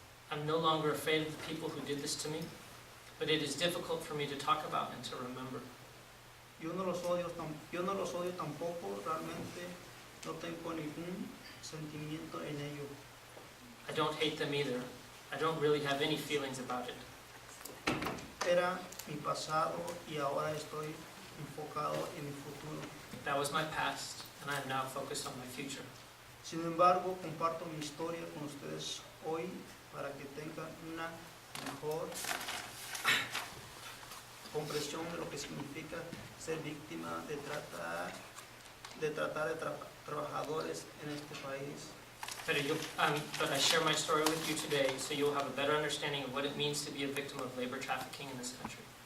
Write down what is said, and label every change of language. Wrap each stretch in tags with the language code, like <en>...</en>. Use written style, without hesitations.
<en>I'm no longer afraid of the people who did this to me, but it is difficult for me to talk about and to remember.</en> <es>Yo no los odio tampoco, realmente no tengo ningún sentimiento en ello.</es> <en>I don't hate them either. I don't really have any feelings about it.</en> <es>Era mi pasado y ahora estoy enfocado en mi futuro.</es> <en>That was my past, and I am now focused on my future.</en> <es>Sin embargo, comparto mi historia con ustedes hoy para que tengan una mejor comprensión de lo que significa ser víctima de trabajadores en este país.</es> <en>But I share my story with you today so you'll have a better understanding of what it means to be a victim of labor trafficking in this country.</en>